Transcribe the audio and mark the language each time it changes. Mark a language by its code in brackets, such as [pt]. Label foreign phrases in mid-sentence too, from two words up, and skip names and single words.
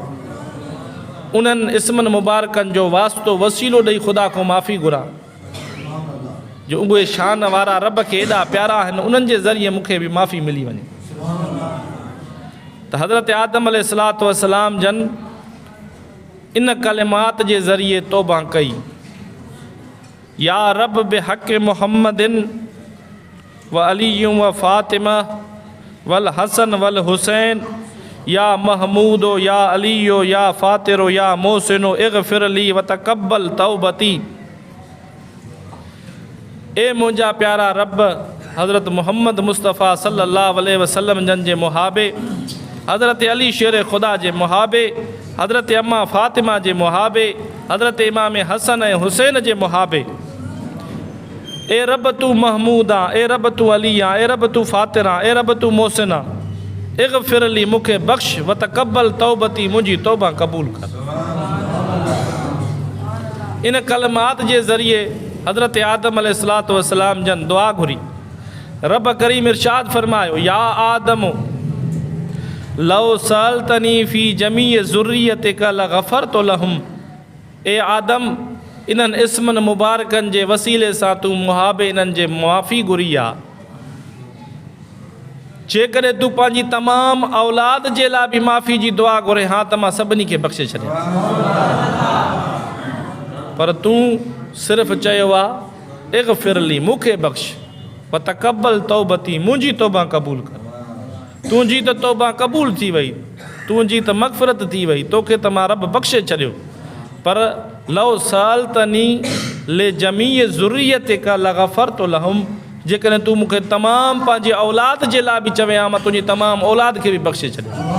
[sd] उन्हनि इस्मनि मुबारकनि जो वास्तो वसीलो ॾेई ख़ुदा खां माफ़ी घुरां जो उहे शान वारा रब खे एॾा प्यारा आहिनि, उन्हनि जे ज़रिए मूंखे बि माफ़ी मिली वञे। त हज़रत आदम [ar] عليه الصلاة والسلام [sd] जन इन कलिमात जे ज़रिए तौबा कई, [ar] يا رب بحق محمد وعلي وفاطمة والحسن والحسين, يا محمود يا علي يا فاطر يا محسن اغفر لي وتقبل توبتي. [sd] ए मुंहिंजा प्यारा रब, हज़रत मोहम्मद मुस्तफ़ा [ar] صلى الله عليه وسلم [sd] जन जे मुहाबे, हज़रत अली शेर ख़ुदा जे मुहाबे, हज़रत अम्मा फ़ातिमा जे मुहाबे, हज़रत इमाम हसन ऐं हुसैन जे मुहाबे। ए रब तू महमूदा, ए रब तू अलिया, ए रब तू फ़ातिरा, ए रब तू मोहसिना, [ar] اغفر لي [sd] मूंखे बख़्श [ar] وتقبل توبتي, [sd] मुंहिंजी तौबा क़बूल कर। इन कलमात जे ज़रिए हज़रत आदम [ar] عليه الصلاة والسلام [sd] जन दुआ घुरी। [ar] रब करीम इरशाद फ़रमायो, يا آدم لو سألتني في جميع ذريتك لغفرت لهم. [sd] ए आदम, इन्हनि इस्मनि मुबारकनि जे वसीले सां तूं मुहाबे इन्हनि जे मुआफ़ी घुरी आहे। जेकॾहिं तूं पंहिंजी तमामु औलाद जे लाइ बि माफ़ी जी दुआ घुरे हा त मां सभिनी खे बख़्शे छॾियां, पर तूं सिर्फ़ु चयो आहे [ar] اغفر لي, [sd] मूंखे बख़्श, [ar] وتقبل توبتي, [sd] मुंहिंजी तौबा क़बूल कर। तुंहिंजी त तौबा क़बूल थी वई, तुंहिंजी त मग़फ़िरत थी वई, तोखे त मां रब बख़्शे छॾियो। पर [ar] لو سألتني في جميع ذريتك لغفرت لهم, [sd] जेकॾहिं तूं मूंखे तमामु पंहिंजे औलाद जे लाइ बि चवे हा, मां तुंहिंजी तमामु औलाद खे बि बख़्शे छॾियां।